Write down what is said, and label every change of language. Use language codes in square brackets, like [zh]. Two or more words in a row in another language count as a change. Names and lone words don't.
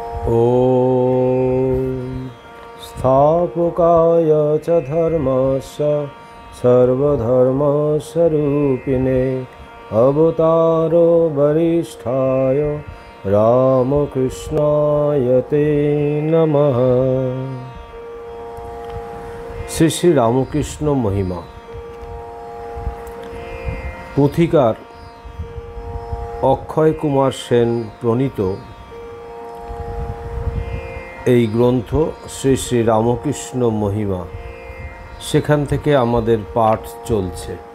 [sa] ॐ स्थापकाय च धर्मस्य सर्वधर्मस्वरूपिणे अवतारो वरिष्ठाय रामकृष्णाय ते नमः। [bn] শ্রী শ্রী রামকৃষ্ণ মহিমা পুথিকার অক্ষয় কুমার সেন প্রণীত এই গ্রন্থ শ্রী শ্রী রামকৃষ্ণ মহিমা, সেখান থেকে আমাদের পাঠ চলছে।